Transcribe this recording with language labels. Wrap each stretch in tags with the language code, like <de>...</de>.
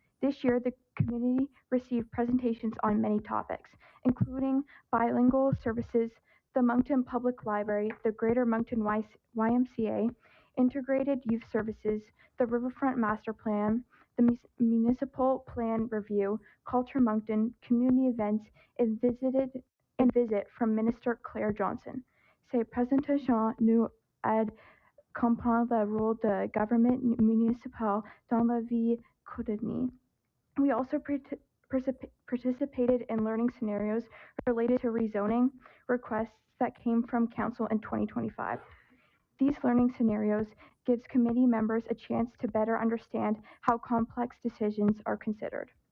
<en>This year, the committee received presentations on many topics, including bilingual services, the Moncton Public Library, the Greater Moncton YMCA, integrated youth services, the Riverfront Master Plan, the Municipal Plan Review, Culture Moncton, community events, and visit from Minister Claire Johnson.</en> <fr>Ces présentations nous aident à comprendre le rôle de government municipal dans la vie quotidienne.</fr> <en>We also participated in learning scenarios related to rezoning requests that came from council in 2025. These learning scenarios gives committee members a chance to better understand how complex decisions are considered.</en>